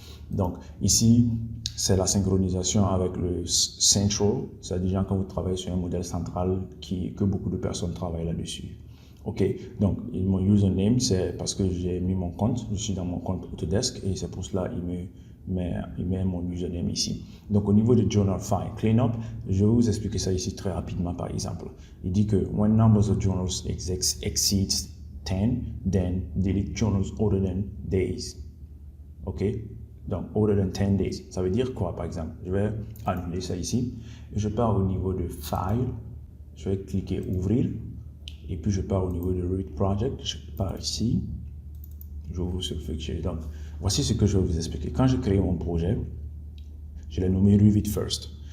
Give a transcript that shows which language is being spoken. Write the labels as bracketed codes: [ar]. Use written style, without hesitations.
[fr] Donc, ici, c'est la synchronisation avec le Central, c'est-à-dire quand vous travaillez sur un modèle central que beaucoup de personnes travaillent là-dessus. OK, donc mon username, c'est parce que j'ai mis mon compte, je suis dans mon compte Autodesk et c'est pour cela qu'il met mon username ici. Donc au niveau de Journal File Cleanup, je vais vous expliquer ça ici très rapidement par exemple. [en] Il dit que when numbers of journals exceeds 10, then delete journals older than days. [fr] OK, donc [en] older than 10 days. [fr] Ça veut dire quoi par exemple? Je vais annuler ça ici. Je pars au niveau de File, je vais cliquer Ouvrir. Et puis je pars au niveau de Revit Project, je pars ici, j'ouvre ce fichier. Donc, voici ce que je vais vous expliquer. Quand je crée mon projet, je l'ai nommé Revit First.